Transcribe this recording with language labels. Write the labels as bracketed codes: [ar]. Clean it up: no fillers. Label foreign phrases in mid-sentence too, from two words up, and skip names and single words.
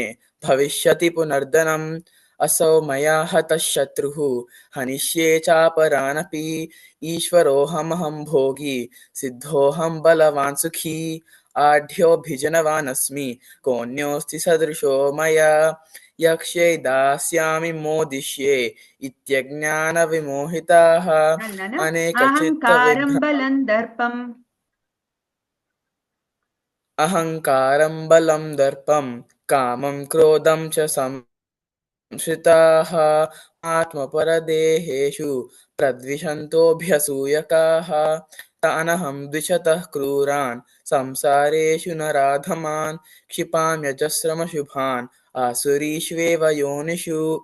[sa] भविष्यति पुनर्धनम् असौ मया हतः शत्रुः हनिष्ये चापरानपि ईश्वरोऽहमहं भोगी सिद्धोऽहं बलवान् सुखी आढ्योऽभिजनवानस्मि कोऽन्योऽस्ति सदृशो मया यक्ष्ये दास्यामि मोदिष्ये इत्यज्ञानविमोहिताः అహంకారం బలం దర్పం अहङ्कारं बलं दर्पं कामं क्रोधं च संश्रिताः आत्मपरदेहेषु प्रद्विषन्तोऽभ्यसूयकाः तानहं द्विषतः क्रूरान् संसारेषु नराधमान् क्षिपाम्यजस्रमशुभान् आसुरीष्वेव योनिषु